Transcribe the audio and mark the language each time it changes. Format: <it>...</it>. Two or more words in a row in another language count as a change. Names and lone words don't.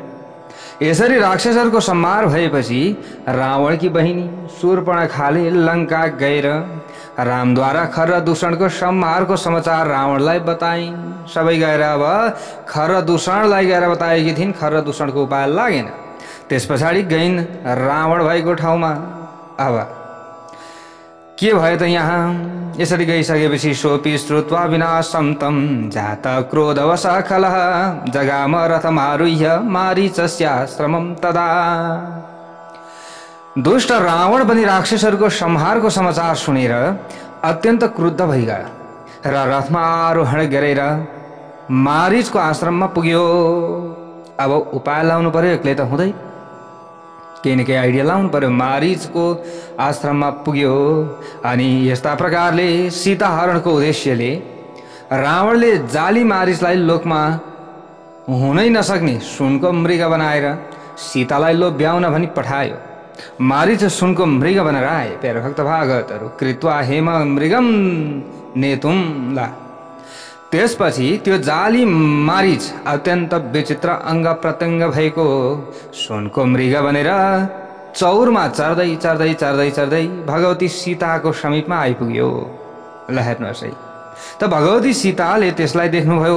<ne>यसरी राक्षसहरूको संहार भएपछि रावणकी बहिनी शूर्पणखाले लङ्का गएर रामद्वारा खर र दूषणको संहारको समाचार रावणलाई बताइन्। सबै गएर अब खर र दूषणलाई गएर बताएकी थिइन्। खर र दूषणको उपाय लागेन। त्यस पछाडि गइन् रावण भएको ठाउँमा। अब के भयो त यहाँ? यसरी गइसकेपछि</ne> <sa>सोपी श्रुत्वा विनाशं तं जात क्रोधवशः खलः जगाम रथमारुह्य मारीचस्याश्रमं तदा।</sa> <ne>दुष्ट रावण पनि राक्षसहरूको संहारको समाचार सुनेर अत्यन्त क्रुद्ध भइगयो र रथमा आरोहण गरेर मारीचको आश्रममा पुग्यो। अब उपाय लाउनु पर्यो, एक्लै त हुँदै, केही न केही आइडिया लाउनु पर्यो। मारीचको आश्रममा पुग्यो अनि यस्ता प्रकारले सीता हरणको उद्देश्यले रावणले जाली मारीचलाई लोकमा हुनै नसक्ने सुनको मृग बनाएर सीतालाई लोभ्याउन भनी पठायो। मारीच सुनको मृग बनेर आए। प्यारे भक्त भागवतहरू,</ne> <sa>कृत्वा हेम मृगम नेतुम ला।</sa> <ne>त्यसपछि त्यो जाली मारीच अत्यन्त विचित्र अङ्ग प्रत्यङ्ग भएको सुनको मृग बनेर चौरमा चढ्दै चढ्दै चढ्दै चढ्दै भगवती सीताको समीपमा आइपुग्यो। ल हेर्नुहोस् है, त भगवती सीताले त्यसलाई देख्नुभयो।</ne>